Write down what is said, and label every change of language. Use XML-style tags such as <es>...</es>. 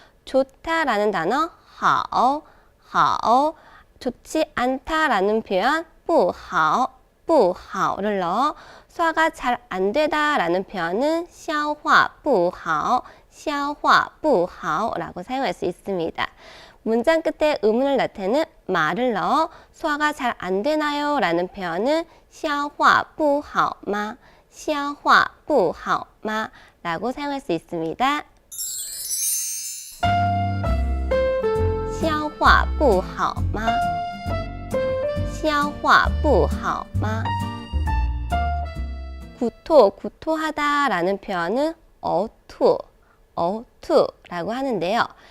<ko>좋다라는 단어 好 좋지 않다라는 표현 不好를 넣어 소화가 잘 안 되다라는 표현은 消化不好라고 사용할 수 있습니다. 문장 끝에 의문을 나타내는 말을 넣어 소화가 잘 안 되나요? 라는 표현은</ko> <zh>消化不好吗? 消化不好吗?</zh> <ko>라고 사용할 수 있습니다.</ko> <zh>消化不好吗?消化不好吗?</zh> <ko>구토하다라는 표현은 呕吐라고 하는데요.</ko>